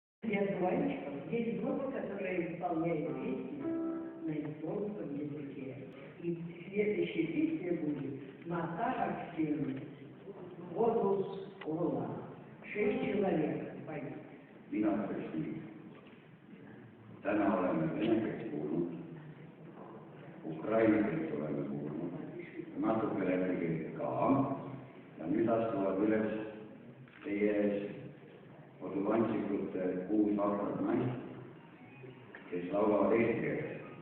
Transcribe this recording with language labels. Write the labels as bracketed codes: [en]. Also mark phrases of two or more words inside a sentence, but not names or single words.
[ru] без мальчиков. Есть группа, которая исполняет песни на эстонском языке. И следующая песня будет «Матара Ксен», «Водус Ола». 6 человек поют. [et] Mina ütleks nii. Täna oleme vene keelt kuulnud, ukraina keelt oleme kuulnud, natuke läbi keelt ka, ja nüüd astuvad üles teie ees koduvantsikud 6 vahtrat naist, kes laulavad eesti keeles.